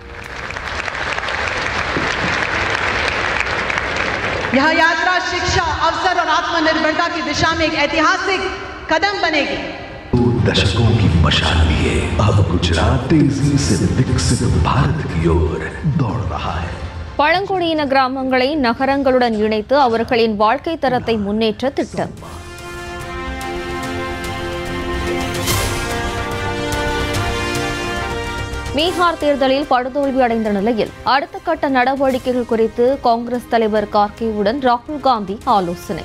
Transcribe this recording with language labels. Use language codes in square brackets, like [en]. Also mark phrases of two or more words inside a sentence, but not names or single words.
[hi] यह यात्रा शिक्षा, अवसर और आत्मनिर्भरता की दिशा में एक ऐतिहासिक कदम बनेगी. दशकों की मशाल लिए अब गुजरात तेजी से विकसित भारत की ओर दौड़ रहा है. [ta] பழங்குடியின கிராமங்களை நகரங்களுடன் இணைத்து அவர்களின் வாழ்க்கை தரத்தை முன்னேற்ற திட்டம். பீகார் தேர்தலில் படுதோல்வி அடைந்த நிலையில் அடுத்த கட்ட நடவடிக்கைகள் குறித்து காங்கிரஸ் தலைவர் கார்கேவுடன் ராகுல் காந்தி ஆலோசனை.